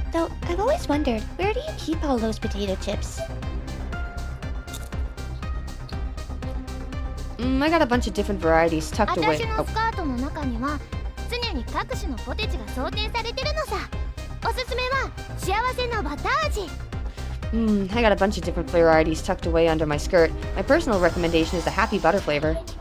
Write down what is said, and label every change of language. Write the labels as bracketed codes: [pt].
[en] Though, I've always wondered, where do you keep all those potato chips? I got a bunch of different varieties tucked away. [ja] 私のスカートの中には常に各種のポテチが装填されてるのさ。おすすめは幸せのバター味。 [en] I got a bunch of different varieties tucked away under my skirt. My personal recommendation is the happy butter flavor.